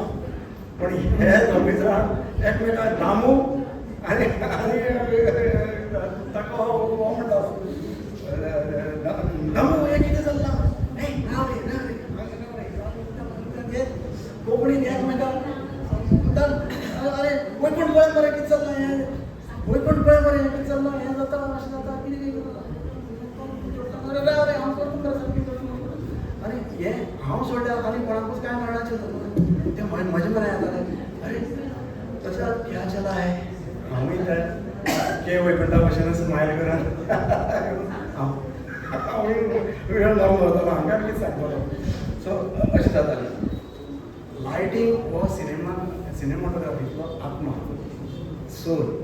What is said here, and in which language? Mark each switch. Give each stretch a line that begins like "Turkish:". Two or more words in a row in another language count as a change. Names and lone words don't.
Konkani: पण हे ऑफिसराक एकमेकाक दामू आनी ताका हो म्हणटा दामू हें कितें चल्लां, हे राव रे कोंकणीन एकमेकाक म्हणटात अरे वैकुंठ पळय मरे कितें चल्लां, हें वैकुंठ पळय मरे हें कितें चल्लां, हें जाता अशें जाता कितें अरे राव रे हांव करता मरे सारकें करता. आनी हें हांव सोडल्या आनी कोणाकूच कांय मेळनाचें तें म्हजें बरें येतालें.
Hindi: अरे तशें क्या चला है,
Konkani: हांवूय ते के वैकुंठा भशेन स्मायल करून हांवूय वेळ लावन वरतालो, हांगा कितें सांगतालो. सो अशें जातालें. लायटींग हो सिनेमाटोग्राफीचो आत्मा, सोल.